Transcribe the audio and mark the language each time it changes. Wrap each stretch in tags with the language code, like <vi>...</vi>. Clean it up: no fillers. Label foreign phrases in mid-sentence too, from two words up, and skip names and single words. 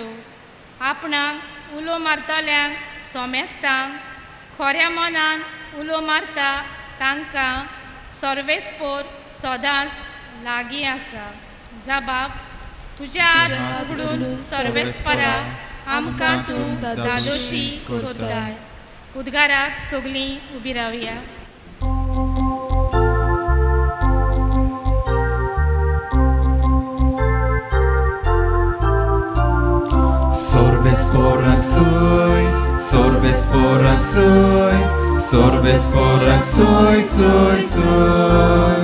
<kok>आपणाक उलो मारतल्यांक सोमेस्तांक, खऱ्या मनान उलो मारता तांकां सर्वेस्पोर सदांच लागीं आसा। जबाब, तुजे हात उगडून सर्वेस्परा आमकां तूं दादोशी करताय। उद्गाराक सगलीं उबी रावया। Sorbesporan soy, sorbesporan soy, sorbesporan soy, soy, soy.</kok>